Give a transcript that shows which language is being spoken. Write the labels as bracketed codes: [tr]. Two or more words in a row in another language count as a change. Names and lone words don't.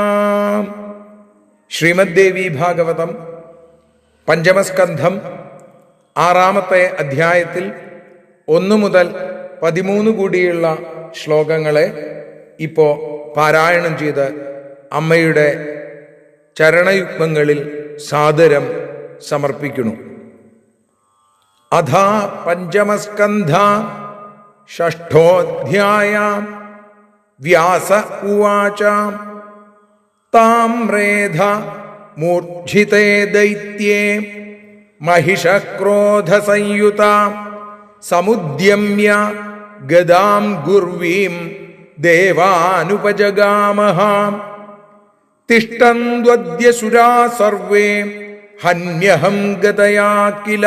[ml] ശ്രീമദ് ദേവി ഭാഗവതം പഞ്ചമസ്കന്ധം 6-ാമത്തെ അധ്യായത്തിൽ 1 മുതൽ 13 കൂടിയുള്ള ശ്ലോകങ്ങളെ ഇപ്പോൾ പാരായണം ചെയ്ത് അമ്മയുടെ ചരണയുഗ്മങ്ങളിൽ സാദരം സമർപ്പിക്കുന്നു. [sa] अथ पञ्चमस्कन्ध 6ोऽध्याय. व्यास उवाच. ताम्रेध मूर्च्छिते दैत्ये महिषक्रोधसंयुता समुद्यम्य गदां गुर्वीं देवानुपजगामः। तिष्ठन्त्वद्यसुरा सर्वे हन्यहं गतया किल।